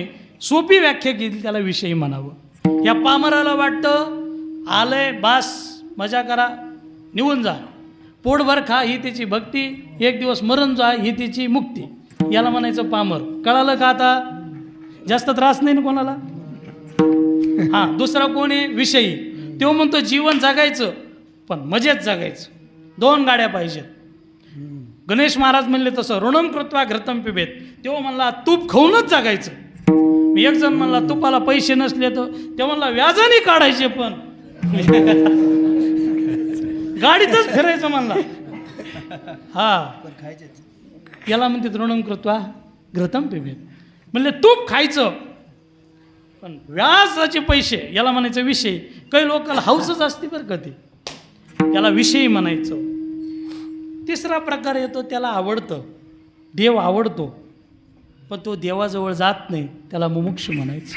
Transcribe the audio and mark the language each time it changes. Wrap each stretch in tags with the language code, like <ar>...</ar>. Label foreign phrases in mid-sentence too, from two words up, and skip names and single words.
<mr>सोपी व्याख्या केली त्याला विषयी म्हणावं. या पामराला वाटतं आलंय बास, मजा करा, निघून जा, पोटभर खा, ही त्याची भक्ती, एक दिवस मरण जा, ही त्याची मुक्ती. याला म्हणायचं पामर. कळालं का आता? जास्त त्रास नाही ना कोणाला. हां, दुसरा कोण आहे? विषयी. तो म्हणतो जीवन जगायचं पण मजेत जगायचं, 2 गाड्या पाहिजेत. गणेश महाराज म्हणले तसं</mr> <sa>ऋणम कृत्वा घृतम पिबेत.</sa> <mr>तो म्हणला तूप खाऊनच जगायचं. मी एक जण म्हणला तुपाला पैसे नसले तर ते म्हणला व्याजाने काढायचे, पण गाडीतच फिरायचं म्हणला. हा, याला म्हणते</mr> <sa>ऋणम कृत्वा घृतम पिबेत.</sa> <mr>म्हणले तूप खायचं पण व्याजाचे पैसे, याला म्हणायचं विषय. काही लोकांना हौसच असते बरं का ती, याला विषयी म्हणायचं. तिसरा प्रकार येतो, त्याला आवडतं, देव आवडतो, पण तो देवाजवळ जात नाही, त्याला मुमुक्षु म्हणायचं.</mr>